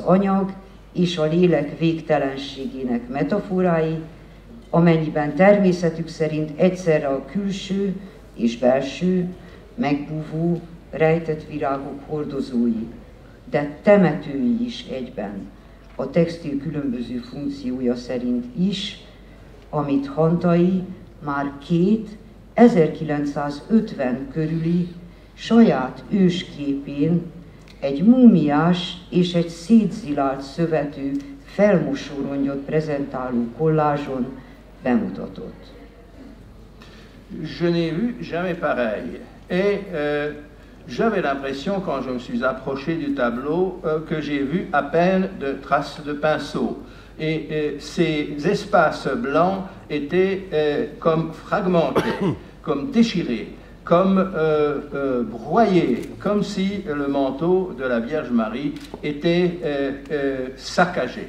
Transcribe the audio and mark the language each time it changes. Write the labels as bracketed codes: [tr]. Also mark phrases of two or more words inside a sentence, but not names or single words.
[hu] anyag és a lélek végtelenségének metaforái, amennyiben természetük szerint egyszerre a külső és belső, megbúvó, rejtett virágok hordozói, de temetői is egyben, a textil különböző funkciója szerint is, amit Hantai már 1950 körüli saját ősképén egy múmiás és egy szétzilált szövetű felmosórongyot prezentáló kollázson bemutatott. [fr] Je n'ai vu jamais pareil. Et j'avais l'impression, quand je me suis approché du tableau, que j'ai vu à peine de traces de pinceau. Et ces espaces blancs étaient comme fragmentés, comme déchirés, comme broyés, comme si le manteau de la Vierge Marie était saccagé.